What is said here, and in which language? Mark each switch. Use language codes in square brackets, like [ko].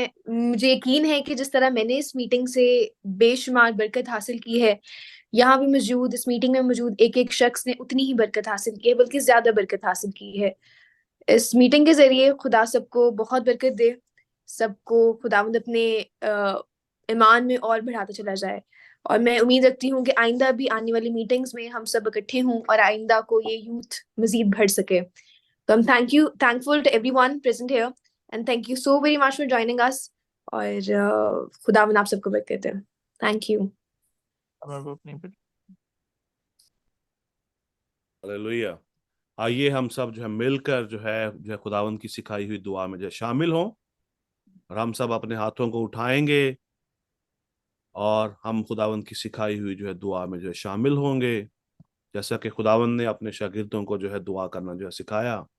[ur] مجھے یقین ہے کہ جس طرح میں نے اس میٹنگ سے بے شمار برکت حاصل کی ہے, یہاں بھی موجود اس میٹنگ میں موجود ایک ایک شخص نے اتنی ہی برکت حاصل کی ہے, بلکہ زیادہ برکت حاصل کی ہے. اس میٹنگ کے ذریعے خدا سب کو بہت برکت دے, سب کو خداوند اپنے ایمان میں اور بڑھاتا چلا جائے. اور میں امید رکھتی ہوں کہ آئندہ بھی آنے والی میٹنگز میں ہم سب اکٹھے ہوں اور آئندہ کو یہ یوتھ مزید بڑھ سکے. تو ہم [en] thankful to everyone present here and thank you so very much for joining us. [ur] اور خداوند آپ سب کو برکت دے. [en] Thank you. [ur] ہلیلویا. آئیے ہم سب جو ہے مل کر جو ہے خداوند کی سکھائی ہوئی دعا میں جو ہے شامل ہوں, اور ہم سب اپنے ہاتھوں کو اٹھائیں گے اور ہم خداوند کی سکھائی ہوئی جو ہے دعا میں جو ہے شامل ہوں گے, جیسا کہ خداوند نے اپنے شاگردوں کو جو ہے دعا کرنا جو ہے سکھایا.